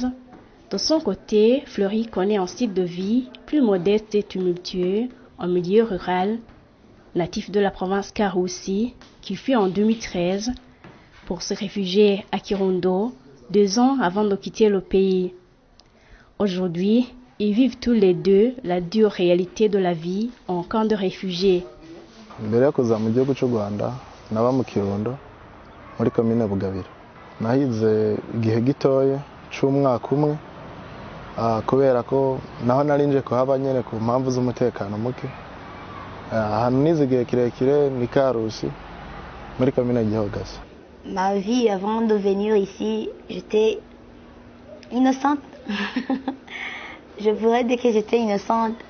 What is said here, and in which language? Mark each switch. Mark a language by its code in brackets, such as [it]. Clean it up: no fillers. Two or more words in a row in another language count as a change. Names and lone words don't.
[fr] De son côté, Fleury connaît un style de vie plus modeste et tumultueux en milieu rural, natif de la province Karusi, qui fuit en 2013 pour se réfugier à Kirundo, 2 ans avant de quitter le pays. Aujourd'hui, ils vivent tous les deux la dure réalité de la vie en camp de réfugiés. [rn] Mbere yo kuza mu gihugu cy'u Rwanda naba mu Kirundo muri komine Bugabira. Nahize igihe gitoye c'umwaka umwe kubera ko naho narinje kuhaba nyene ku mpamvu z'umutekano muke. Ahantu nize igihe kirekire ni Karusi muri komine Gihogasi. [fr] Ma vie avant de venir ici, j'étais innocente. Je pourrais dire que j'étais innocente.